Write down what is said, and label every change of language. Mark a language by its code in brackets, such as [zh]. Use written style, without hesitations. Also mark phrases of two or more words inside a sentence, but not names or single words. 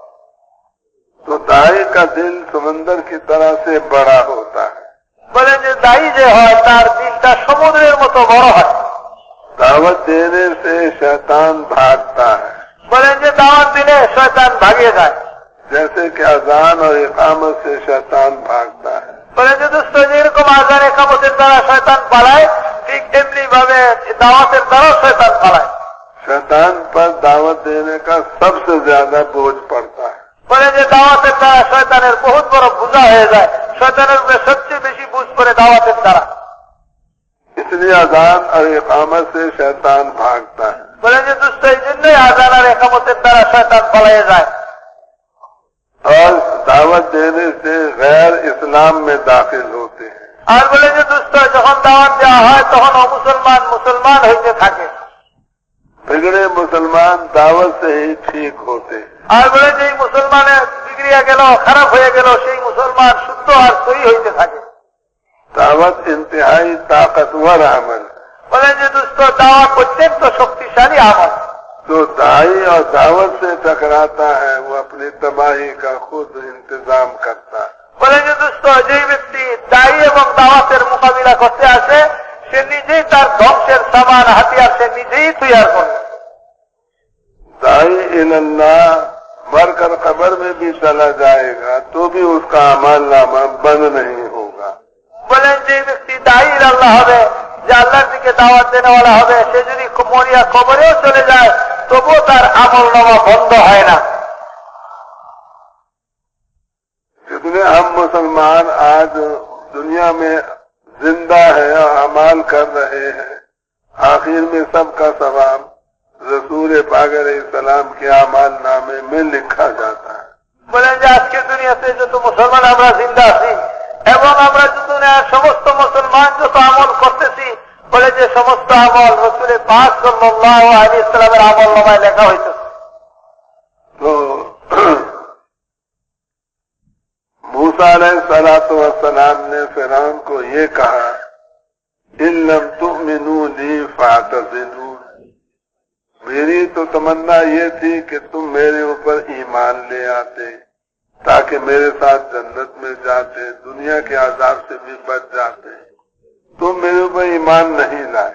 [ur] تو دائی کا دل سمندر کی طرح سے بڑا ہوتا ہے، [bn] বলেন যে দায়ী যে হয় তার দিলটা সমুদ্রের মতো বড় হয়। [ur] دعوت دینے سے شیطان بھاگتا ہے، [bn] বলেন যে দাওয়াত দিলে শয়তান ভাগিয়ে যায়। [ur] جیسے کہ اذان اور اقامت سے شیطان بھاگتا ہے۔ [bn] বলেন যে দোস্ত যেরকম আযান ইকামতের দ্বারা শয়তান পালায় ঠিক এমনি ভাবে দাওয়াতের দ্বারা শয়তান পালায়। [ur] شیطان پر دعوت دینے کا سب سے زیادہ بوجھ پڑتا ہے۔ [bn] বলে যে দাওয়াতের দ্বারা শয়তানের বহুত বড় বোঝা হয়ে যায়, শয়তানের উপরে সবচেয়ে বেশি বুঝ পড়ে দাওয়াতের দ্বারা। [ur] اس لیے اذان اور اقامت سے شیطان بھاگتا ہے۔ [bn] বলে যে দোস্ত এই জন্যই আযান আর ইকামতের দ্বারা শয়তান পালিয়ে যায়। [ur] اور دعوت دینے سے غیر اسلام میں داخل ہوتے ہیں۔ [bn] আর বলে যে দোস্ত যখন দাওয়াত দেওয়া হয় তখন অমুসলমান মুসলমান হইতে থাকে। [ur] بگڑے مسلمان دعوت سے ہی ٹھیک ہوتے ہیں۔ [bn] আর বলে যে মুসলমানের বিগড়িয়া গেল খারাপ হয়ে গেল সেই মুসলমান শুদ্ধ আর সহি হইতে থাকে। [ur] دعوت انتہائی طاقتور عمل ہے۔ [bn] বলে যে দোস্ত দাওয়াত অত্যন্ত শক্তিশালী আমল। [ur] جو دائی اور دعوت سے ٹکراتا ہے وہ اپنی تباہی کا خود انتظام کرتا ہے۔ [bn] বলে যে দোস্ত যেই ব্যক্তি দায়ী এবং দাওয়াতের মোকাবিলা করতে আসে সে নিজেই তার ধ্বংসের সামান হাতিয়ার সে নিজেই তৈরি করে। [ur] دائی اللہ مر کر قبر میں بھی چلا جائے گا تو بھی اس کا اعمال نامہ بند نہیں ہوگا۔ [bn] বলেন যে ব্যক্তি দায়ী আল্লাহ হবে, যে আল্লাহর দিকে দাওয়াত দেনেওয়ালা হবে, সে যদি মরিয়া কবরেও চলে যায় তবুও তার আমল নামা বন্ধ হয় না। [ur] جتنے ہم مسلمان آج دنیا میں زندہ ہیں اور اعمال کر رہے ہیں، آخر میں سب کا ثواب رسول پاک [ar] علیہ السلام [ur] کے اعمال نامے میں لکھا جاتا ہے۔ [bn] বলেন যে আজকের দুনিয়াতে যত মুসলমান আমরা জিন্দা আছি এবং আমরা যত সমস্ত মুসলমান যত আমল করতেছি, বলে যে সমস্ত আমল রাসূল পাক [ar] صلى الله عليه وسلم [bn] আমল নামায় লেখা হইতেছে। [ur] تو موسیٰ [ar] علیہ السلام [ur] نے فرعون کو یہ کہا [ar] ان لم تؤمنوا لی فاعتزلون، [ur] میری تو تمنا یہ تھی کہ تم میرے اوپر ایمان لے آتے تاکہ میرے ساتھ جنت میں جاتے، دنیا کے عذاب سے بھی بچ جاتے، تم میرے اوپر ایمان نہیں لائے۔